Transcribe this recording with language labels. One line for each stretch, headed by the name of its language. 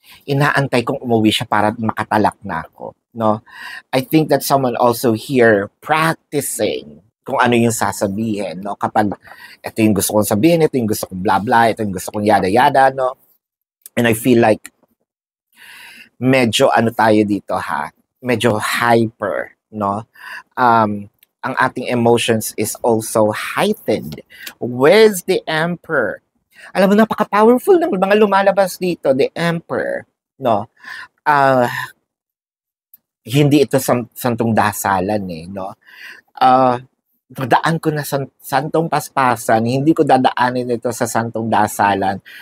Filipino: Inaantay kong umuwi siya para makatalak na ako, no?
English: I think that someone also here practicing
Filipino: kung ano yung sasabihin,
English: no?
Filipino: Kapag ito yung gusto kong sabihin, ito yung gusto kong blah blah, ito yung gusto kong yada-yada, no?
English: And I feel like
Filipino: medyo tayo dito medyo
English: hyper, no?
Filipino: Ang ating
English: emotions is also heightened with the Emperor.
Filipino: Alam mo, napaka-powerful ng mga lumalabas dito, the Emperor, no? Hindi ito santong dasalan, no? Dadaan ko na santong paspasan, hindi ko dadaanin ito sa santong dasalan.